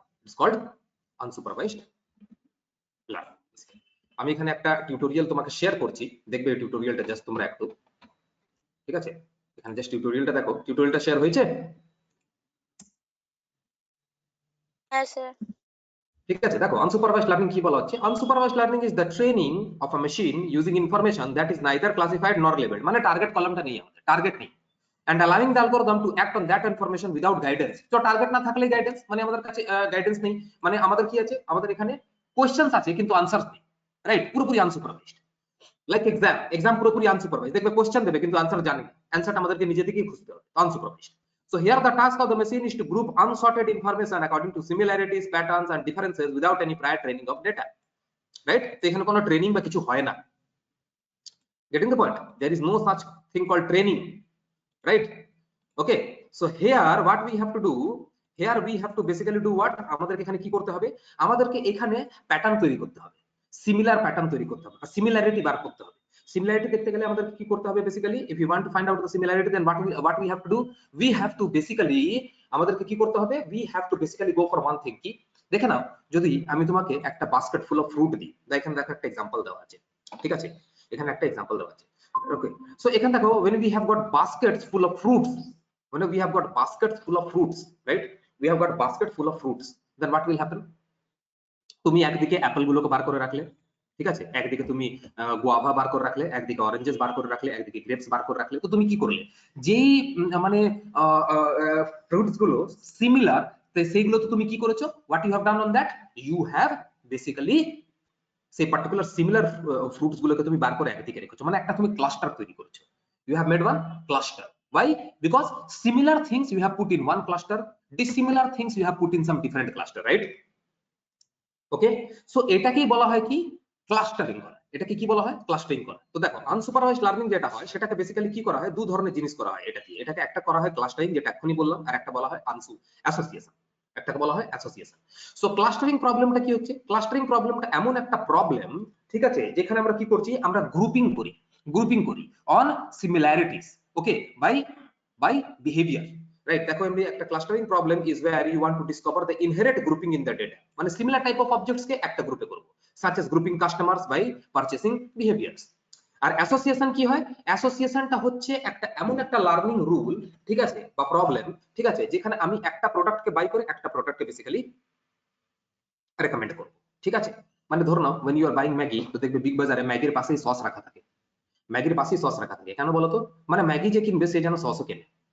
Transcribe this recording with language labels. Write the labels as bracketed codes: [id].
[en] It's called unsupervised learning. [bn] আমি এখানে একটা টিউটোরিয়াল তোমাকে শেয়ার করছি, দেখবে এই টিউটোরিয়ালটা জাস্ট তোমরা একটু, ঠিক আছে? এখানে জাস্ট টিউটোরিয়ালটা দেখো, টিউটোরিয়ালটা শেয়ার হয়েছে? [en] Yes, sir. [bn] ঠিক আছে, দেখো আনসুপারভাইজড লার্নিং কি বলা হচ্ছে, [en] unsupervised learning is the training of a machine using information that is neither classified nor labelled, [bn] মানে টার্গেট কলামটা নেই, আমাদের টার্গেট নেই, [en] and allowing the algorithm to act on that information without guidance. [bn] তো টার্গেট না থাকলে গাইডেন্স, মানে আমাদের কাছে গাইডেন্স নেই, মানে আমাদের কি আছে, আমাদের এখানে কোশ্চেনস আছে কিন্তু আনসারস নেই, রাইট? পুরোপুরি আনসুপারভাইজড, লাইক এক্সাম পুরোপুরি আনসুপারভাইজড, দেখবে কোশ্চেন দেবে কিন্তু আনসার জানি না, অ্যানসারটা আমাদেরকে নিজে থেকেই খুঁজতে হবে, unsupervised. [en] So here the task of the machine is to group unsorted information according to similarities, patterns and differences without any prior training of data, right? [bn] তো এখানে কোনো ট্রেনিং বা কিছু হয় না, [en] getting the point? There is no such thing called training, right? Okay, so here what we have to do, here we have to basically do what, [bn] আমাদেরকে এখানে কি করতে হবে, আমাদেরকে এখানে প্যাটার্ন তৈরি করতে হবে, সিমিলার প্যাটার্ন তৈরি করতে হবে, সিমিলারিটি বার করতে হবে। সিমিলারিটি দেখতে গেলে আমাদের কি করতে হবে basically, [en] if you want to find out the similarity then what we have to [bn] do, we have to basically আমাদেরকে কি করতে হবে, [en] we have to basically go for one thing, [bn] কি দেখে নাও, যদি আমি তোমাকে একটা বাস্কেট ফুল অফ ফ্রুট দিই, দেখেন দেখো একটা एग्जांपल দেওয়া আছে, ঠিক আছে? এখানে একটা एग्जांपल দেওয়া আছে, ওকে? সো এখানে দেখো [en] when we have got baskets full of fruits, when we have got baskets full of fruits, right? We have got basket full of fruits, then what will happen? [bn] তুমি একদিকে অ্যাপল গুলোকে বার করে রাখলে, ঠিক আছে? একদিকে তুমি গুয়াভা বার করে রাখলে, একদিকে অরেঞ্জেস বার করে রাখলে, একদিকে গ্রেপস বার করে রাখলে, তো তুমি কি করলে, যেই মানে ফ্রুটস গুলো সিমিলার, সেইগুলো তো তুমি কি করেছো, [en] what you have done on that, you have basically [bn] সেই পার্টিকুলার সিমিলার ফ্রুটস গুলোকে তুমি বার করে একদিকে রেখেছো, মানে একটা তুমি ক্লাস্টার তৈরি করেছো, [en] You have made one cluster. Why? Because similar things you have put in one cluster, dissimilar things you have put in some different cluster, right? [bn] Okay, so এটাকেই বলা হয় কি, ক্লাস্টারিং করা। এটাকে কি বলা হয়, ক্লাস্টারিং করা। তো দেখো আনসুপারভাইজড লার্নিং যেটা হয় সেটাকে বেসিক্যালি কি করা হয়, দু ধরনের জিনিস করা হয় এটা দিয়ে, এটাকে একটা করা হয় ক্লাস্টারিং যেটা এখনি বললাম, আর একটা বলা হয় অ্যাসোসিয়েশন, একটাকে বলা হয় অ্যাসোসিয়েশন। সো ক্লাস্টারিং প্রবলেমটা কি হচ্ছে, ক্লাস্টারিং প্রবলেমটা এমন একটা প্রবলেম, ঠিক আছে, যেখানে আমরা কি করছি, আমরা গ্রুপিং করি on similarities, okay, by behaviour, right? দেখো এমনি একটা clustering problem is [en] where you want to discover the inherent grouping in the data, [bn] মানে সিমিলার টাইপ অফ অবজেক্টস কে একটা গ্রুপে করব, [en] such as grouping customers by purchasing behaviors। [bn] আর association কি হয়, অ্যাসোসিয়েশনটা হচ্ছে একটা এমন একটা লার্নিং রুল, ঠিক আছে, বা প্রবলেম, ঠিক আছে, যেখানে আমি একটা প্রোডাক্টকে বাই করে একটা প্রোডাক্টকে বেসিক্যালি রেকমেন্ড করব, ঠিক আছে? মানে ধরো নাও [en] when you are buying [bn] Maggi, তো দেখবে বিগ বাজারে ম্যাগির পাশেই সস রাখা থাকে, ম্যাগির পাশেই সস রাখা থাকে, কেন বলো তো, মানে ম্যাগি যে কিনবে সে যেন সসও কেনে।